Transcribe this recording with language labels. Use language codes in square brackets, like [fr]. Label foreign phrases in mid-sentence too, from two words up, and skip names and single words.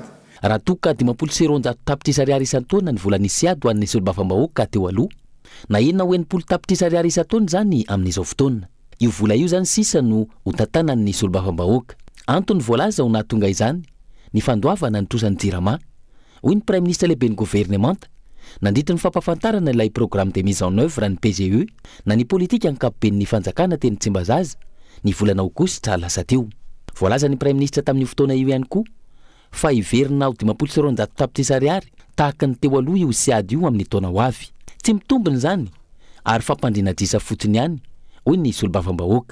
[mg] Raha toka 59 tapitrisa ariary isan-taona ny volan'ny siady ho an'ny solomavambahoaka teo aloha, nahena ho 80 tapitrisa ariary isan-taona zany amin'izao fotoana. Io vola io zany sisa no ho tantanan'ny solomavambahoaka. Antony voalaza ho nahatonga izany ny fandoavana ny trosan'ny jirama. Hoy ny [fr] Prime Ministre [mg] lehibe ny gouvernemanta nandritra ny fampafantarana ilay [fr] programme de mise en œuvre [mg] ny PGE na ny politika ankapobeny ny fanjakana teny Tsimbazaza ny volana aogositra lasa teo. Voalaza ny [fr] Prime Ministre [mg] tamin'ny fotoana io ihany koa fa hiverina ho 52 tapitrisa ariary tahaka ny teo aloha io siady io amin'ny taona ho avy. Tsy mitombiny zany ary fampandriana disa fotsiny ihany hoy ny solomavambahoaka.